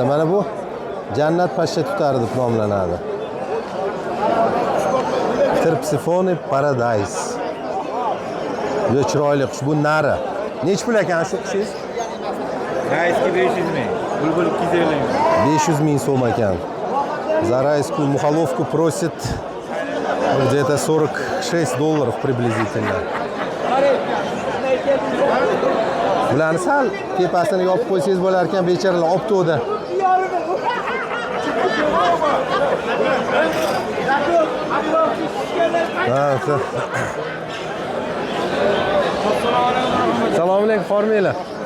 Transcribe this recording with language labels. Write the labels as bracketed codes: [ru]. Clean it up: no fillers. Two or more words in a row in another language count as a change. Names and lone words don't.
[uz] Mana bu jannat pashsha tutari deb nomlanadi. Terpsifone paradise. Juda chiroyli qush, bu nari. Nech pul ekan shu qushingiz? Rayski 500 ming. Bulbul 250 ming. 500 ming so'm ekan. [ru] За райскую мухоловку просит где-то 46 долларов приблизительно. [uz] Bularni sal tepasini yopib qo'ysangiz bo'lar ekan, bechoralar olib to'da. Assalomu alaykum, hormanglar.